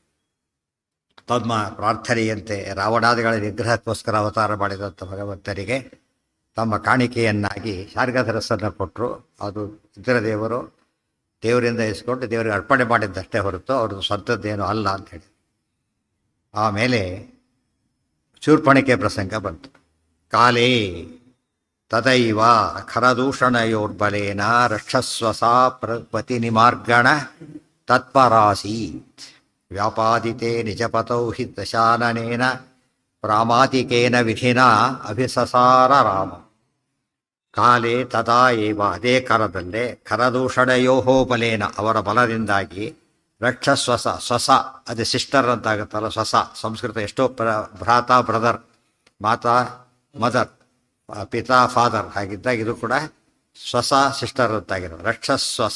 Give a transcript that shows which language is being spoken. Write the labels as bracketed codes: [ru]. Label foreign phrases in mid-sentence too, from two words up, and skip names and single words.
[kn] ತಮ್ಮ ಪ್ರಾರ್ಥನೆಯಂತೆ ರಾವಣಾದಿಗಳ ನಿಗ್ರಹಕ್ಕೋಸ್ಕರ ಅವತಾರ ಮಾಡಿದಂಥ ಭಗವಂತರಿಗೆ ತಮ್ಮ ಕಾಣಿಕೆಯನ್ನಾಗಿ ಶಾರ್ಗಧರಸ್ಸನ್ನು ಕೊಟ್ಟರು. ಅದು ಇಂದ್ರದೇವರು ದೇವರಿಂದ ಇಸ್ಕೊಂಡು ದೇವರಿಗೆ ಅರ್ಪಣೆ ಮಾಡಿದ್ದಷ್ಟೇ ಹೊರತು ಅವ್ರದ್ದು ಸ್ವಂತದ್ದೇನೂ ಅಲ್ಲ ಅಂಥೇಳಿ. ಆಮೇಲೆ ಶೂರ್ಪಣಿಕೆ ಪ್ರಸಂಗ ಬಂತು. [sa] ಕಾಲೇ ತದೈವ ಖರದೂಷಣಯೋರ್ಬಲೇನ ರಕ್ಷಸ್ವಸಾ ಪ್ರಪತಿ ನಿಮಾರ್ಗಣ ತತ್ಪರಾಸೀತ್ ವ್ಯಾಪಾದಿತೆ ನಿಜಪತೌ ಹಿ ದಶಾನನೇನ ಪ್ರಾಮಾತಿಕೇನ ವಿಧಿನಾ ಅಭಿಸಸಾರ ರಾಮ. ಕಾಲೇ ತದಾ ಏವ [kn] ಅದೇ ಕಾಲದಲ್ಲೇ [sa] ಖರದೂಷಣಯೋಹೋ ಬಲೇನ [kn] ಅವರ ಬಲದಿಂದಾಗಿ [sa] ರಕ್ಷಸ್ವಸ ಸ್ವಸ [kn] ಅದೇ ಸಿಸ್ಟರ್ ಅಂತಾಗುತ್ತಲ್ಲ, ಸ್ವಸ ಸಂಸ್ಕೃತ ಎಷ್ಟೋ ಭ್ರಾತ ಬ್ರದರ್, ಮಾತಾ ಮದರ್, ಪಿತಾ ಫಾದರ್ ಹಾಗಿದ್ದಾಗ ಇದು ಕೂಡ ಸ್ವಸ ಸಿಸ್ಟರ್ ಅಂತಾಗಿರೋ ರಕ್ಷಸ್ವಸ.